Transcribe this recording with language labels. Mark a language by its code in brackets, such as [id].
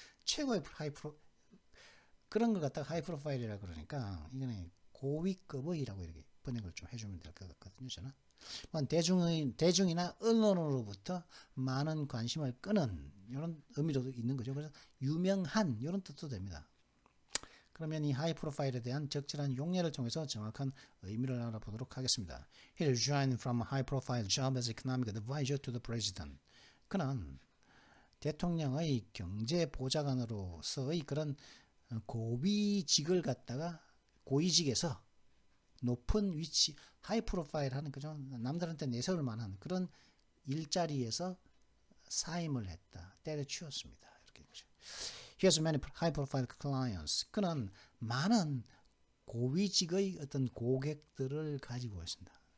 [ko] 최고의 그런 걸 갖다가 하이 프로파일이라 그러니까 이거는 고위급의라고 이렇게 번역을 좀 해주면 될 것 같거든요. 저는 대중이나 언론으로부터 많은 관심을 끄는 이런 의미도 있는 거죠. 그래서 유명한 이런 뜻도 됩니다. 그러면 이 하이 프로파일에 대한 적절한 용례를 통해서 정확한 의미를 알아보도록 하겠습니다. [en] He resigned from a high profile job as economic advisor to the president. [ko] 그는 대통령의 경제 보좌관으로서의 그런 고위직을 갖다가 고위직에서 높은 위치, 하이 프로파일 하는 그죠? 남들한테 내세울 만한 그런 일자리에서 사임을 했다. 때려치웠습니다. 이렇게 되죠. [en] He has many high profile clients. [ko] 그는 많은 고위직의 어떤 고객들을 가지고 있습니다.